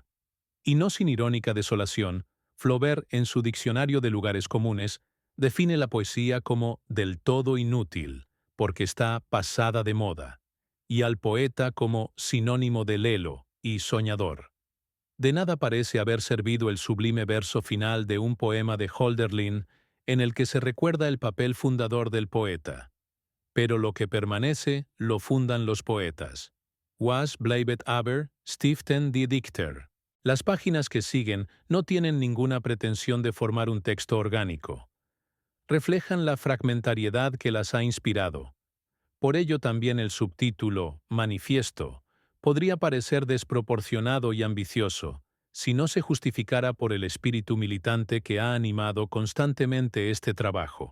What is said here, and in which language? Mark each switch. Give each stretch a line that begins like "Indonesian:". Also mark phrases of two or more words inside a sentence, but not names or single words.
Spanish: Y no sin irónica desolación, Flaubert, en su Diccionario de Lugares Comunes, define la poesía como del todo inútil, porque está pasada de moda, y al poeta como sinónimo de lelo y soñador. De nada parece haber servido el sublime verso final de un poema de Hölderlin en el que se recuerda el papel fundador del poeta. Pero lo que permanece lo fundan los poetas.
German: Was bleibt aber, stiften die Dichter.
Spanish: Las páginas que siguen no tienen ninguna pretensión de formar un texto orgánico. Reflejan la fragmentariedad que las ha inspirado. Por ello también el subtítulo, Manifiesto, podría parecer desproporcionado y ambicioso, si no se justificara por el espíritu militante que ha animado constantemente este trabajo.